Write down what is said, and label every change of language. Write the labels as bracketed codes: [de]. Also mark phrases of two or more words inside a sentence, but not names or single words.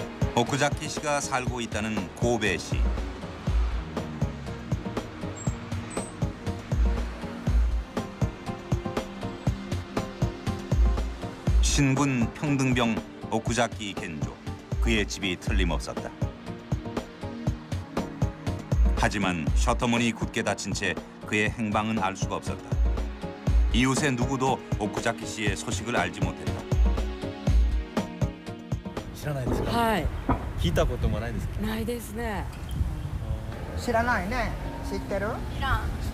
[ko] 오쿠자키 씨가 살고 있다는 고베시. 신군 평등병 오쿠자키 겐조. 그의 집이 틀림없었다. 하지만 셔터문이 굳게 닫힌 채 그의 행방은 알 수가 없었다. 이웃의 누구도 오쿠자키 씨의 소식을 알지 못했다. [ja] 知らないですか。はい。聞いたこともないですか。ないですね。知らないね。知ってる？知らん。